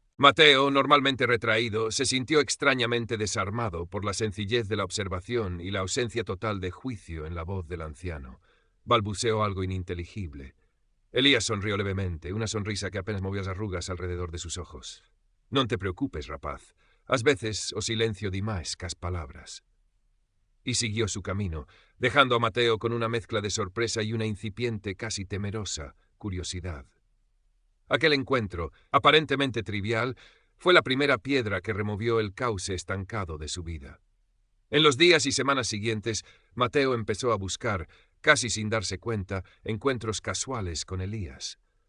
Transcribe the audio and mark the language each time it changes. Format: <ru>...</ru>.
<es>Mateo, normalmente retraído, se sintió extrañamente desarmado por la sencillez de la observación y la ausencia total de juicio en la voz del anciano. Balbuceó algo ininteligible. Elías sonrió levemente, una sonrisa que apenas movió las arrugas alrededor de sus ojos.</es> <gl>«Non te preocupes, rapaz. Ás veces o silencio di máis cas palabras».</gl> <es>Y siguió su camino, dejando a Mateo con una mezcla de sorpresa y una incipiente, casi temerosa, curiosidad. Aquel encuentro, aparentemente trivial, fue la primera piedra que removió el cauce estancado de su vida. En los días y semanas siguientes, Mateo empezó a buscar, casi sin darse cuenta, encuentros casuales con Elías.</es>